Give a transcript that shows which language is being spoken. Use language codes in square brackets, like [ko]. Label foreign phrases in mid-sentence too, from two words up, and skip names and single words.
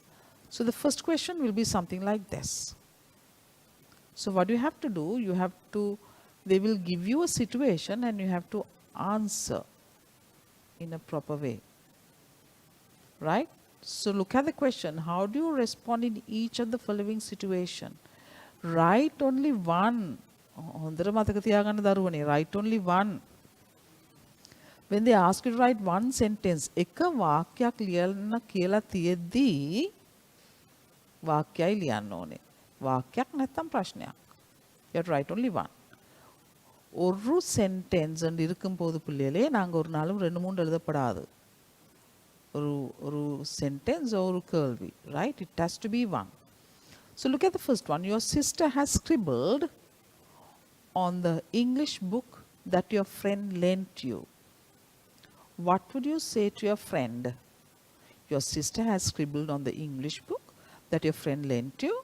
[en] So the first question will be something like this. So what you have to do, you have to, they will give you a situation and you have to answer in a proper way. Right? So look at the question. How do you respond in each of the following situation? Write only one. [si] හොඳට මතක තියාගන්න දරුවනේ. [en] Write only one. When they ask you to write one sentence, [si] එක වාක්‍යයක් ලියන්න කියලා තියෙද්දී වාක්‍යයි ලියන්න ඕනේ. වාක්‍යයක් නැත්තම් ප්‍රශ්නයක්. [en] You have to write only one. [ta] ஒரு [en] sentence and [ta] இருக்கும் போது பிள்ளைகளே நாங்க ஒரு நாளும் 2-3 எழுதப்படாது. [en] ஒரு sentence or கேள்வி. Right? It has to be one. So look at the first one. Your sister has scribbled on the English book that your friend lent you. What would you say to your friend? Your sister has scribbled on the English book that your friend lent you.